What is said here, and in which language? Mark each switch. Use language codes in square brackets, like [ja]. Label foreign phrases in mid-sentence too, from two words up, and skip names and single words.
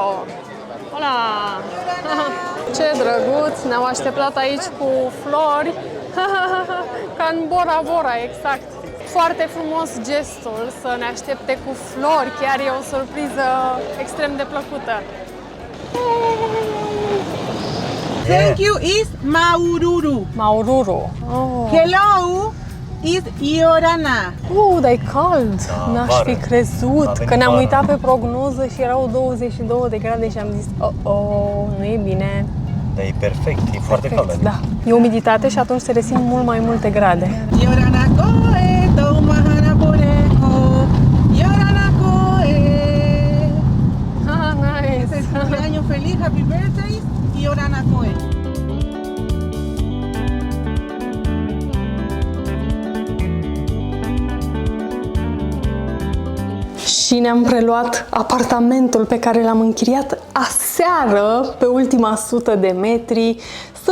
[ro] Hola! Ce drăguț! Ne-au așteptat aici cu flori, ca în Bora Bora, exact. Foarte frumos gestul să ne aștepte cu flori, chiar e o surpriză extrem de plăcută. [en] Thank you is Maururu. Maururu. Hello is Iorana. [ro] Dar e cald! N-aș fi crezut că ne-am uitat pe prognoză și erau 22 de grade și am zis nu e bine. Dar e perfect, e foarte cald. Da. E umiditate și atunci se resimt mult mai multe grade. [rap] Iorana coe, tomahana poreco. Iorana coe. [en] Nice! [es] Cumpleaños feliz, [en] happy birthday, [rap] Iorana coe. [ro] Și ne-am preluat apartamentul pe care l-am închiriat aseară pe ultima 100 de metri.